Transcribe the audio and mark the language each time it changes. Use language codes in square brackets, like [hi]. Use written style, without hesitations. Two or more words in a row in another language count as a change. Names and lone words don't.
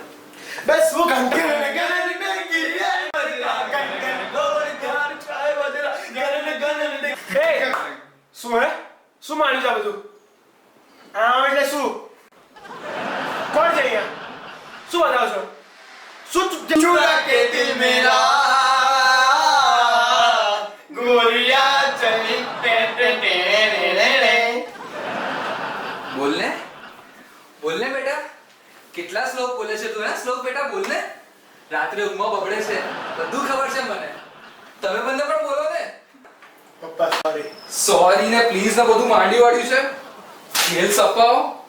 [gu] બસ શું ઘંટી શું હે શું માન્યું છે આ બધું? આ એટલે શું? કોણ છે અહીંયા? શું બતાવો છો? શું [hi] चुरा के दिल मेरा गोरिया चली [gu] બોલને બોલને બેટા કેટલા શ્લોક બોલે છે તું? હે શ્લોક બેટા બોલને. રાત્રે ઊંઘમાં બબડે છે બધું ખબર છે મને. તમે બંને પણ બોલો ને. પપ્પા સોરી. સોરી ને પ્લીઝ ને બધું માંડી વાળ્યું છે. ખેલ સપાવો.